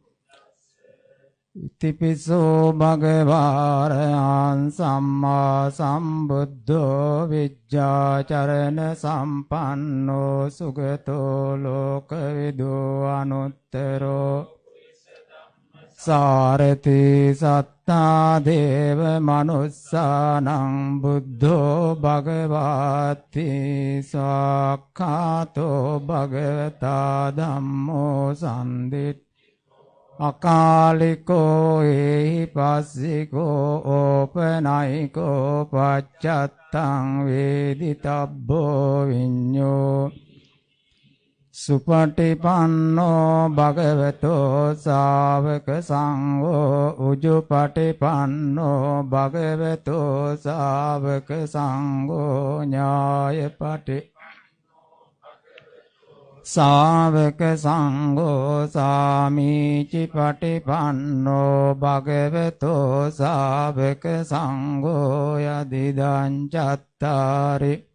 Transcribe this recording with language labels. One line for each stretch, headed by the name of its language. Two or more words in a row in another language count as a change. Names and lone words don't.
Pali: ඉතිපිසෝ භගවාරයන් සම්මා සම්බුද්ධෝ විජ්ජාචරණ සම්පන්නෝ සුගතෝ ලෝකවිදෝ අනුත්තරෝ සාරති සත්තා දේව මනුස්සානං බුද්ධෝ භගවාති සාක්ඛාතෝ භගවතා ධම්මෝ සම්දිත් අකාලිකෝ එහි පස්සිකෝ ඕපනයිකෝ පච්චත්තං වේදිතබ්බෝ විඤ්ඤෝ සුපටිපන්නෝ භගවතෝ ශාවක සංඝෝ උජුපටිපන්නෝ භගවතු ශාවක සංඝෝ ඥායපටි ශාවක සංඝෝ සාමීචි පටිපන්නෝ භගවතු ශාවක සංඝෝ යදිදං චත්තාරි